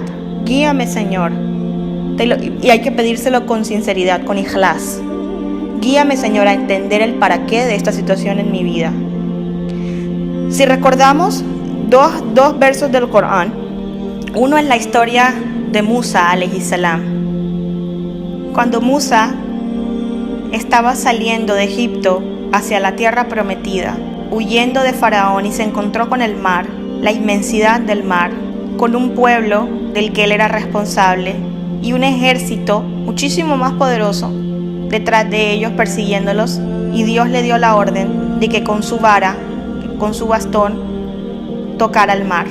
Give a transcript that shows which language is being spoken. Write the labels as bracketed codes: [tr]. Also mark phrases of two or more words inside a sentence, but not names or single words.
[es] Guíame, Señor. Y hay que pedírselo con sinceridad, con ikhlas. Guíame, Señor, a entender el para qué de esta situación en mi vida. Si recordamos dos versos del Corán, uno es la historia de Musa, [ar] عليه السلام. [es] Cuando Musa estaba saliendo de Egipto hacia la tierra prometida, huyendo de Faraón, y se encontró con el mar, la inmensidad del mar, con un pueblo del que él era responsable y un ejército muchísimo más poderoso detrás de ellos persiguiéndolos, y Dios le dio la orden de que con su vara, con su bastón, tocara el mar.